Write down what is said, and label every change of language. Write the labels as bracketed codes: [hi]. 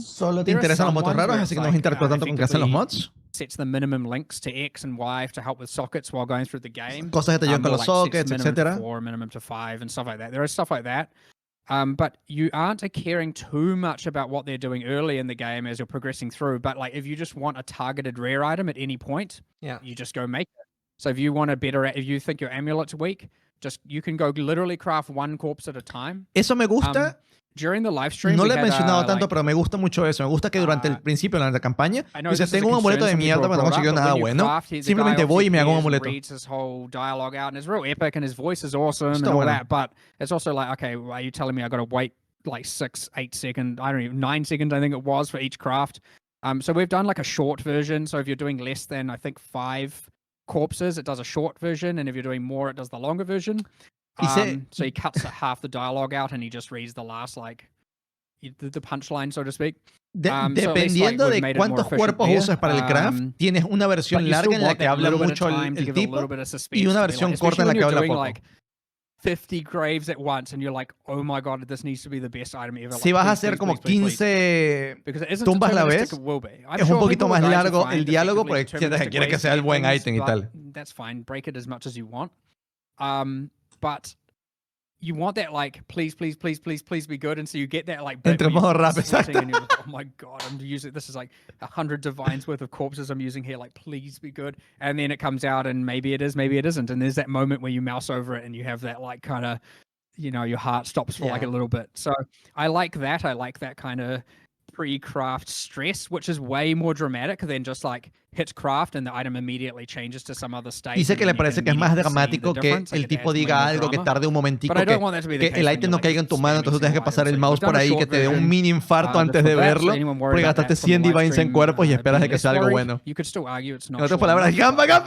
[es] Solo te interesan los mods raros, así que no vas a interactuar tanto con qué hacen los mods. [en] Sets the minimum links to X and Y to help with sockets while going through the game. [es] Cosas que te ayudan con los sockets, etc. [en] Minimum to 5 and stuff like that. There is stuff like that. But you aren't caring too much about what they're doing early in the game as you're progressing through. But like, if you just want a targeted rare item at any point, you just go make it. So if you want if you think your amulet's weak, you can go literally craft one corpse at a time. [es] Eso me gusta. [en] During the live stream, [es] no lo he mencionado tanto, pero me gusta mucho eso. Me gusta que durante el principio de la campaña, dice, tengo un amuleto de mierda, pero no consiguió nada bueno. Simplemente voy y me hago un amuleto. [en] Reads his whole dialogue out, and it's real epic, and his voice is awesome, and all that. But it's also like, okay, are you telling me I got to wait like 6, 8 seconds? I don't even 9 seconds, I think it was, for each craft. So we've done like a short version. So if you're doing less than, I think, 5 corpses, it does a short version, and if you're doing more, it does the longer version. So he cuts half the dialogue out, and he just reads the last, like, the punchline, so to speak. [es] Dependiendo de cuántos cuerpos usas para el craft, tienes una versión larga en la que habla mucho el tipo y una versión corta en la que habla poco. [en] Like 50 graves at once, and you're like, oh my god, this needs to be the best item ever. [es] Si vas a hacer como 15 tumbas a la vez, es un poquito más largo el diálogo porque sientes que quiere que sea el buen item y tal. [en] That's fine, break it as much as you want. But you want that, like, please be good, and so you get that, like, [es] entre modo rap, exacto. [en] And you're like, oh my god, I'm using this is like 100 divines worth of corpses I'm using here, like, please be good. And then it comes out, and maybe it is, maybe it isn't, and there's that moment where you mouse over it, and you have that, like, kind of, you know, your heart stops for like a little bit. So I like that kind of pre-craft stress, which is way more dramatic than just like, hits craft and the item immediately changes to some other state. [es] Dice que le parece que es más dramático que el tipo diga algo, que tarde un momentico, que el item no caiga en tu mano, entonces tú tienes que pasar el mouse por ahí, que te dé un mini infarto antes de verlo, porque gastaste 100 divines en cuerpos y esperas de que sea algo bueno. En otras palabras, ¡gamba!